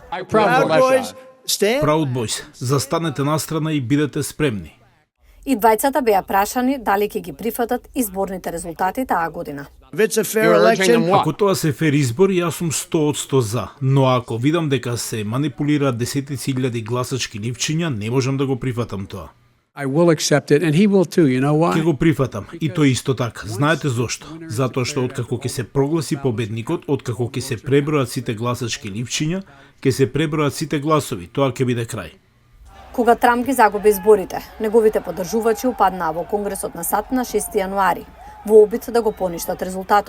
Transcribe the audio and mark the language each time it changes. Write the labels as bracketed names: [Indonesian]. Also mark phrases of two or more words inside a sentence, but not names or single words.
[Macedonian] Proud Boys, застанете настрана и бидете спремни. И двајцата беа прашани дали ќе ги прифатат изборните резултати таа година. Ако тоа се фер избори, јас сум 100% за, но ако видам дека се манипулираат десетици илјади гласачки ливчиња, не можам да го прифатам тоа. [English] I will accept it and he will too, you know why? [Macedonian] Ќе го прифатам и тој исто така. Знаете зошто? Затоа што откако ќе се прогласи победникот, откако ќе се пребројат сите гласачки ливчиња, ќе се пребројат сите гласови, тоа ќе биде крај. Кога Трамп ги загуби изборите, неговите поддржувачи упаднаа во Конгресот на САД на 6 јануари, во обид да го поништат резултатот.